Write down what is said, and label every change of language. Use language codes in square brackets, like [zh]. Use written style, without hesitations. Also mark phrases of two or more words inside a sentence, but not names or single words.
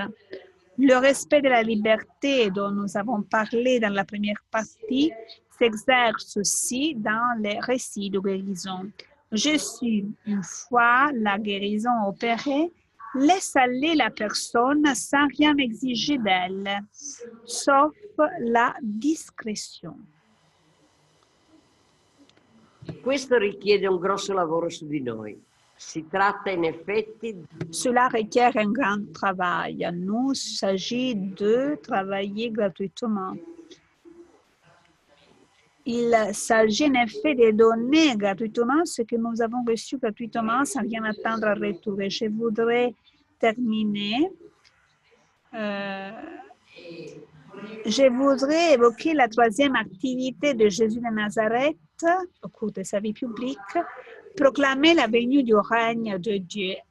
[fr] Le respect de la liberté dont nous avons parlé dans la première partie s'exerce aussi dans les récits de guérison. Jésus, une fois la guérison opérée, laisse aller la personne sans rien exiger d'elle, sauf la discrétion. [it] Questo richiede un grosso lavoro su di noi. Si tratta in effetti. [fr] Cela requiert un grand travail. Nous, il s'agit de travailler gratuitement. Il s'agit en effet de donner gratuitement ce que nous avons reçu gratuitement sans rien attendre à retour. Et je voudrais terminer. Je voudrais évoquer la troisième activité de Jésus de Nazareth au cours de sa vie publique, proclamer la venue du règne de Dieu.